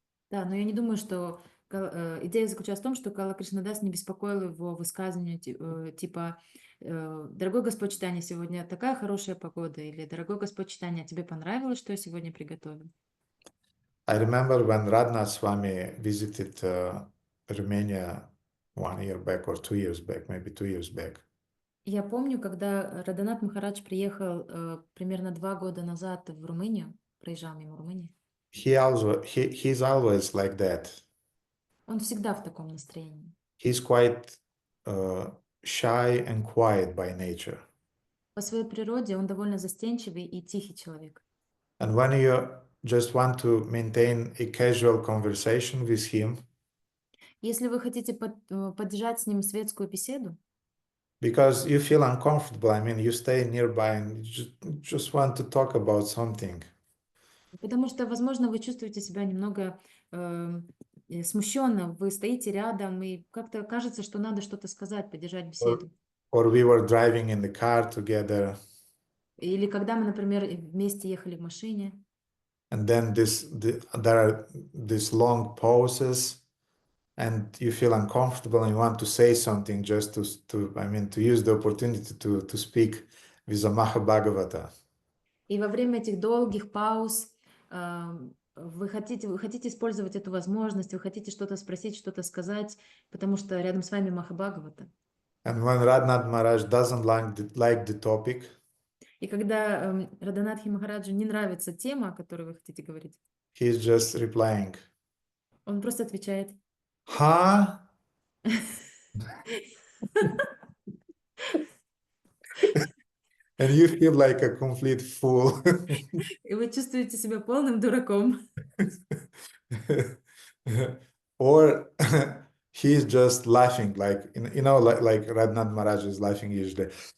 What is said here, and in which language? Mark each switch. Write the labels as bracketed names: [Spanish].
[Russian] Да, но я не думаю, что идея заключалась в том, что Кала Кришнадас не беспокоил его высказывания типа «Дорогой Господь Чайтанья, сегодня такая хорошая погода» или «Дорогой Господь Чайтанья, тебе понравилось, что я сегодня приготовил?» [English] I remember when Radhanath Swami visited Romania 1 year back or 2 years back, maybe 2 years back. [Russian] Я помню, когда Радханат Махарадж приехал примерно 2 года назад в Румынию, проезжал мимо Румынии. [English] He's always like that. [Russian] Он всегда в таком настроении. [English] He's quite shy and quiet by nature. [Russian] По своей природе он довольно застенчивый и тихий человек. [English] And when you just want to maintain a casual conversation with him, [Russian] если вы хотите поддержать с ним светскую беседу, [English] because you feel uncomfortable, I mean, you stay nearby and you just want to talk about something. [Russian] Потому что, возможно, вы чувствуете себя немного смущенно, вы стоите рядом, и как-то кажется, что надо что-то сказать, поддержать беседу. [English] Or we were driving in the car together. [Russian] Или когда мы, например, вместе ехали в машине. [English] And then there are these long pauses, and you feel uncomfortable and you want to say something just to use the opportunity to speak with a Mahabhagavata. [Russian] И во время этих долгих пауз вы хотите использовать эту возможность, вы хотите что-то спросить, что-то сказать, потому что рядом с вами Махабхагавата. [English] And when Radhanath Maharaj doesn't like the topic, [Russian] И когда Радханатхи Махараджу не нравится тема, о которой вы хотите говорить, [English] he's just replying, [Russian] он просто отвечает. huh? [English] And you feel like a complete fool. [Russian] И вы чувствуете себя полным дураком. [English] Or he's just laughing, like like Radhanath Maharaj is laughing usually.